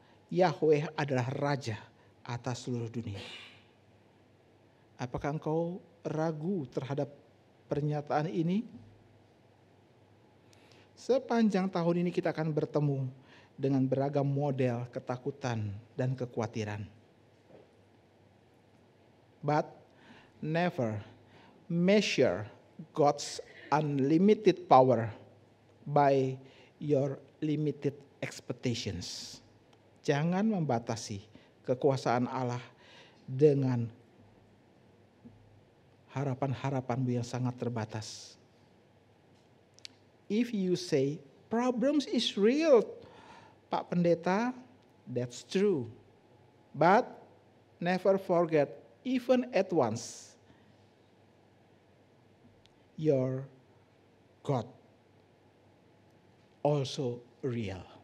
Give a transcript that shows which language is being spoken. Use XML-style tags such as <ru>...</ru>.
<id>Yahweh adalah raja atas seluruh dunia. Apakah engkau ragu terhadap pernyataan ini? Sepanjang tahun ini kita akan bertemu dengan beragam model ketakutan dan kekhawatiran.</id> <en>But never measure God's unlimited power by your limited expectations.</en> <id>Jangan membatasi kekuasaan Allah dengan harapan-harapanmu yang sangat terbatas.</id> <en>If you say, problems is real, Pak Pendeta, that's true. But never forget, even at once, your God also real.</en>